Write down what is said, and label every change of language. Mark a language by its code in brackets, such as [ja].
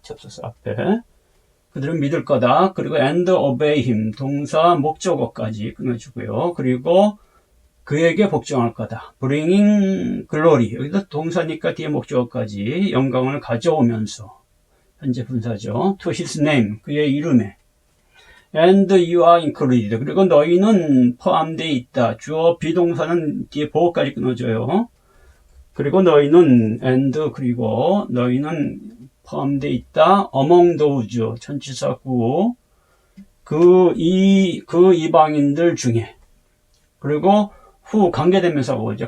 [ko] 접속사 앞에 그들은 믿을 거다. 그리고 [en] and obey him [ko] 동사 목적어까지 끊어주고요. 그리고 그에게 복종할 거다. [en] bringing glory [ko] 여기도 동사니까 뒤에 목적어까지 영광을 가져오면서 현재 분사죠. [en] to his name [ko] 그의 이름에 [en] and you are included [ko] 그리고 너희는 포함되어 있다. 주어 비동사는 뒤에 보호까지 끊어줘요. 그리고 너희는 and 그리고 너희는 포함되어 있다. [en] among those [ko] 전치사구 그 이방인들 중에 그리고 후 관계대명사가 오죠.